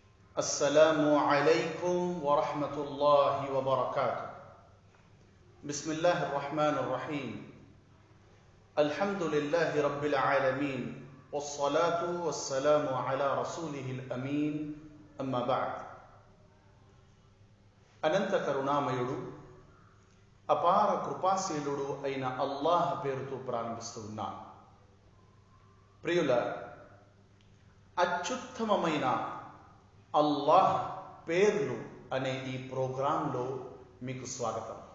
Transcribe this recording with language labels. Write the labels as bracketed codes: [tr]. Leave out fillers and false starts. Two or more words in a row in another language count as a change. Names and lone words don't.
[ar] السلام عليكم ورحمة الله وبركاته. بسم الله الرحمن الرحيم. الحمد لله رب العالمين والصلاة والسلام على رسوله الأمين أما بعد. [te] అనంత కరుణామయుడు అపార కృపాశీలుడు అయిన అల్లాహ్ పేరుతో ప్రారంభిస్తూ ఉన్నాను. ప్రియుల, అత్యుత్తమమైన అల్లాహ్ పేర్లు అనే ఈ ప్రోగ్రాంలో మీకు స్వాగతం.